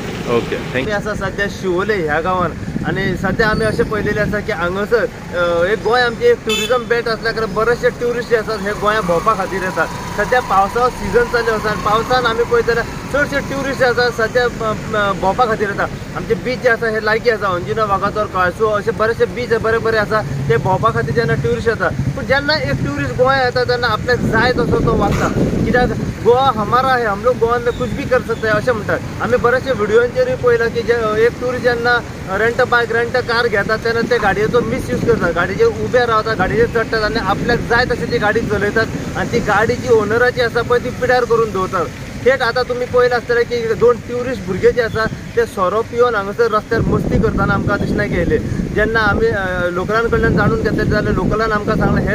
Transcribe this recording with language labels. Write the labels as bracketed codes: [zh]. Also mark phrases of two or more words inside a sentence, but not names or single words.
[en] okay thank you [kok] आसा सध्या शिवोले ह्या गांवान आनी सध्या आमी अशें पळयलेलें आसा की हांगासर एक गोंय आमचें एक ट्युरिजम बेल्ट आसल्या कारण बरेचशे ट्युरिस्ट जे आसात हे गोंया भोंवपा खातीर येतात सध्या पावसाचो सिजन चालू आसा आनी पावसान आमी पळयत जाल्यार चडशे ट्युरिस्ट जे आसा सध्या भोंवपा खातीर येता आमचे बीच जे आसा हे लागीं आसा अंजुना वागातोर कळसो अशे बरेचशे बीच बरे बरे आसा ते भोंवपा खातीर जेन्ना ट्युरिस्ट येता पूण जेन्ना एक ट्युरिस्ट गोंया येता तेन्ना आपल्याक जाय तसो तो वागता कित्याक [hi] गोवा हमारा है हम लोग गोवा में कुछ भी कर सकते हैं [kok] अशें म्हणटात आमी बरेचशे व्हिडिओचेरूय पळयलां की जे एक ट्युरिस्ट जेन्ना [en] rent bike rent car [kok] घेतात तेन्ना ते गाडयेचो मिसयूज करतात गाडयेचेर उबे रावतात गाडयेचेर चडटात आनी आपल्याक जाय तशी ती गाडी चलयतात आनी ती गाडी जी ओनराची आसा पळय ती पिड्यार करून दवरतात थेट आतां तुमी पळयलें आसतलें की 2 ट्युरिस्ट भुरगे जे आसा ते सोरो पिवन हांगासर रस्त्यार मस्ती करतना आमकां दिसलें गेले जेन्ना आमी लोकलां कडल्यान जाणून घेतले जाल्यार लोकलान आमकां सांगलें हे